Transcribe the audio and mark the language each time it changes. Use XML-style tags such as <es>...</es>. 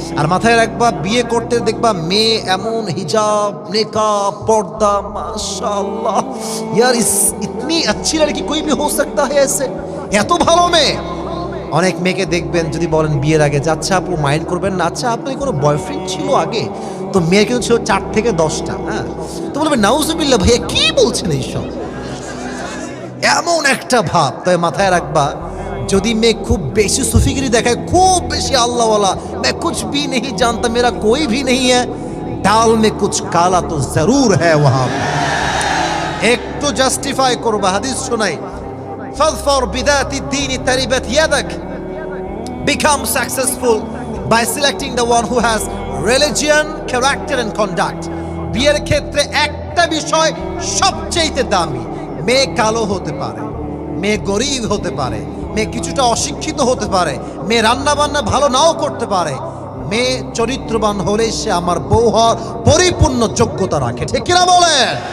<bn>আর মাথায় রাখবা, বিয়ে করতে দেখবা মেয়ে এমন হিজাব, নেকাব, পর্দা, মাশাআল্লাহ</bn> <hi>यार इतनी अच्छी लड़की कोई भी हो सकता है ऐसे,</hi> <bn>এত ভালো মেয়ে। অনেক মেয়েকে দেখবেন যদি বলেন বিয়ের আগে, আচ্ছা আপু মাইন্ড করবেন না, আচ্ছা আপনার কোনো বয়ফ্রেন্ড ছিল আগে? তো মেয়ে কিন্তু ছিল 4 থেকে 10টা। হ্যাঁ, তো বলবেন নাউজুবিল্লাহ ভাইয়া কি বলছেন এইসব, এমন একটা ভাব। তবে মাথায় রাখবা, যদি মেয়ে খুব বেশি সুফিগিরি দেখায়, খুব বেশি আল্লাহওয়ালা,</bn> <hi>मैं कुछ भी नहीं जानता, मेरा कोई भी नहीं है, दाल में कुछ काला तो जरूर है वहां।</hi> <bn>একটু জাস্টিফাই করবা, হাদিস শোনাই,</bn> <ar>ফাযফার বিদাতি দ্বীনি তারিবাত ইয়াদাক,</ar> <en>become successful by selecting the one who has religion, character and conduct.</en> <bn>বিয়ের ক্ষেত্রে একটা বিষয় সবচেয়ে দামি, মেয়ে কালো হতে পারে, মেয়ে গরিব হতে পারে, মেয়ে কিছুটা অশিক্ষিত হতে পারে, মেয়ে রান্না বান্না ভালো নাও করতে পারে, মেয়ে চরিত্রবান হলে সে আমার বউ হওয়ার পরিপূর্ণ যোগ্যতা রাখে, ঠিক কিনা বলেন?</bn>